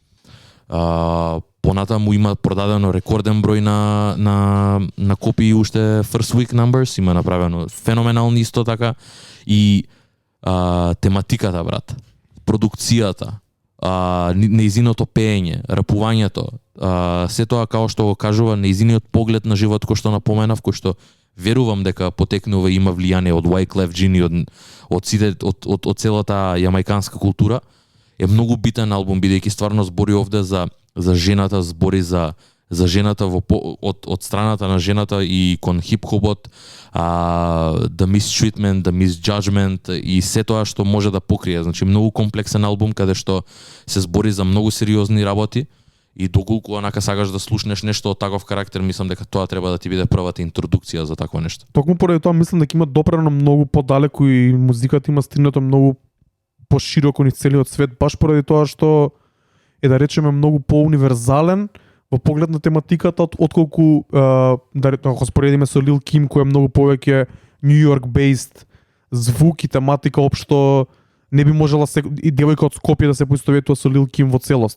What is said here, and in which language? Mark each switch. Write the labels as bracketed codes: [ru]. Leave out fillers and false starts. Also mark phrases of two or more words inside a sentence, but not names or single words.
[mk] Понатаму има продадено рекорден број на копии уште [en] First Week Numbers, [mk] има направено феноменални исто така и тематиката, брат, продукцијата, неизиното пеење, рапувањето, се тоа као што го кажува неизиниот поглед на живот кој што напоменав, кој што верувам дека потекнува и има влијание од Wyclef Jean и од целата јамајканска култура, е многу битен албум бидејќи стварно збори овде за жената, збори за жената од страната на жената и кон хип-хопот, [en] the mistreatment, the misjudgment [mk] и се тоа што може да покрие. Значи многу комплексен албум каде што се збори за многу сериозни работи и доколку онака сакаш да слушнеш нешто од таков карактер, мислам дека тоа треба да ти биде првата интродукција за такво нешто. Токму поради тоа мислам дека има допрено многу подалеку и музиката има стигнато многу пошироко низ целиот свет, баш поради тоа што е, да речеме, многу поуниверзален во поглед на тематиката отколку да ако споредиме со Lil Kim кој е многу повеќе New York based звук и тематика општо не би можела и девојка од Скопје да се поистоветува со Lil Kim во целост.